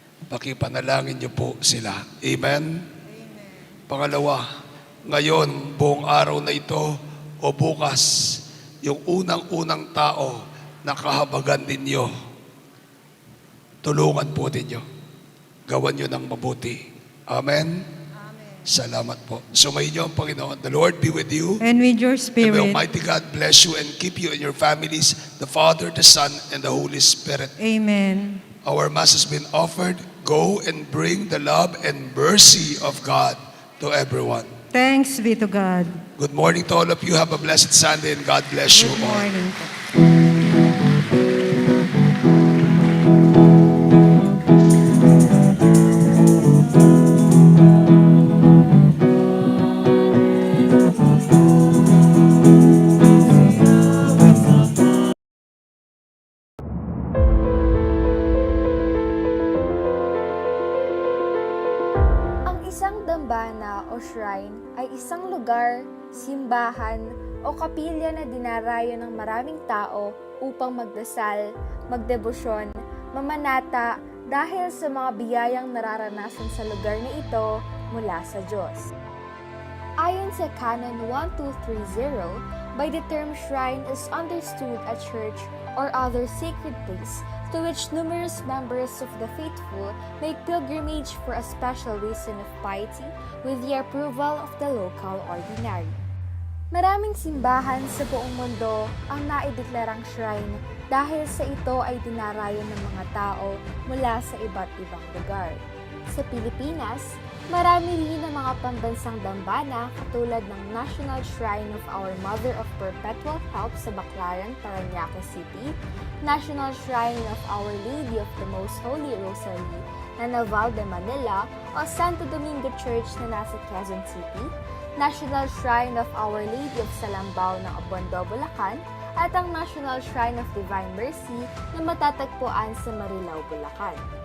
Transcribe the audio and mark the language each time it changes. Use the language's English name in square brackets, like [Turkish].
[Filipino] Pakipanalangin niyo po sila. Amen? Pangalawa, ngayon, buong araw na ito o bukas, yung unang-unang tao na kahabagan ninyo, tulungan po ninyo. Gawan nyo ng mabuti. Amen? Salamat po. Sumayin niyo ang Panginoon. [English] The Lord be with you. And with your And may spirit. Almighty God bless you and keep you and your families, the Father, the Son, and the Holy Spirit. Amen. Our Mass has been offered. Go and bring the love and mercy of God to everyone. Thanks be to God. Good morning to all of you. Have a blessed Sunday and God bless you Good all. morning. [Filipino] Ang isang dambana o shrine ay isang lugar, simbahan o kapilya na dinarayo ng maraming tao upang magdasal, magdebosyon, mamanata dahil sa mga biyayang nararanasan sa lugar na ito mula sa Diyos. Ayon sa [English] Canon 1230, by the term shrine is understood a church or other sacred place to which numerous members of the faithful make pilgrimage for a special reason of piety with the approval of the local ordinary. [Filipino] Maraming simbahan sa buong mundo ang naideklarang shrine dahil sa ito ay dinarayo ng mga tao mula sa iba't ibang lugar. Sa Pilipinas, marami rin ang mga pambansang dambana katulad ng National Shrine of Our Mother of Perpetual Help sa Baclaran, Parañaque City, National Shrine of Our Lady of the Most Holy Rosary na Naval de Manila o Santo Domingo Church na nasa Quezon City, National Shrine of Our Lady of Salambao ng Abondo, Bulacan, at ang National Shrine of Divine Mercy na matatagpuan sa Marilao, Bulacan.